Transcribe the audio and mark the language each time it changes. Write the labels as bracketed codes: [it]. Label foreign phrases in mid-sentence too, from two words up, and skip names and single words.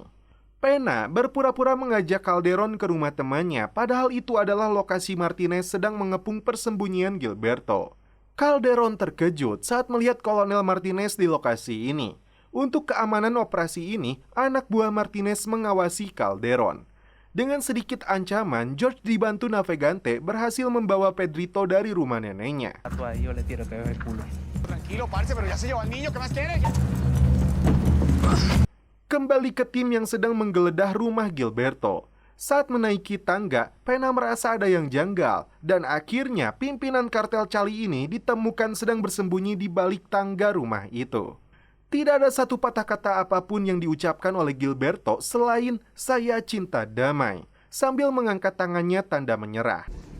[id] Pena berpura-pura mengajak Calderon ke rumah temannya, padahal itu adalah lokasi Martinez sedang mengepung persembunyian Gilberto. Calderon terkejut saat melihat Kolonel Martinez di lokasi ini. Untuk keamanan operasi ini, anak buah Martinez mengawasi Calderon. Dengan sedikit ancaman, George dibantu Navegante berhasil membawa Pedrito dari rumah neneknya. [es] Tranquilo, parce, pero ya se llevó al niño, ¿qué más quiere? [id] Kembali ke tim yang sedang menggeledah rumah Gilberto. Saat menaiki tangga, Pena merasa ada yang janggal, dan akhirnya pimpinan kartel Cali ini ditemukan sedang bersembunyi di balik tangga rumah itu. Tidak ada satu patah kata apapun yang diucapkan oleh Gilberto selain "saya cinta damai", sambil mengangkat tangannya tanda menyerah.